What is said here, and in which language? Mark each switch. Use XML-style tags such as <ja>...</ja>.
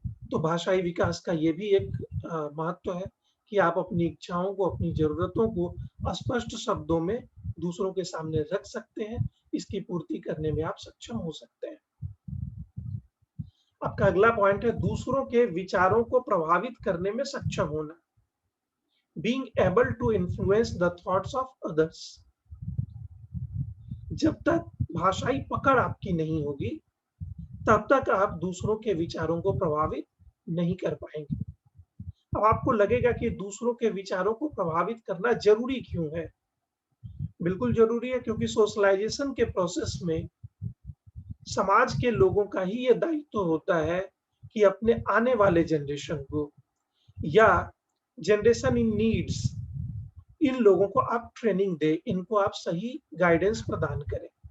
<hi>तो भाषाई विकास का ये भी एक महत्व है कि आप अपनी इच्छाओं को, अपनी ज़रूरतों को स्पष्ट शब्दों में दूसरों के सामने रख सकते हैं, इसकी पूर्ति करने में आप सक्षम हो सकते हैं। आपका अगला पॉइंट है दूसरों के विचारों को प्रभावित करने में सक्षम होना।</hi> <en>Being able to influence the thoughts of others।</en> <hi>जब तक भाषाई पकड़ आपकी नहीं होगी, तब तक आप दूसरों के विचारों को प्रभावित नहीं कर पाएँगे। अब आपको लगेगा कि दूसरों के विचारों को प्रभावित करना ज़रूरी क्यों है? बिल्कुल ज़रूरी है क्योंकि सोशलाइज़ेशन के प्रोसेस में समाज के लोगों का ही ये दायित्व होता है कि अपने आने वाले जनरेशन को या जनरेशन इन नीड्स, इन लोगों को आप ट्रेनिंग दें, इनको आप सही गाइडेंस प्रदान करें।</hi>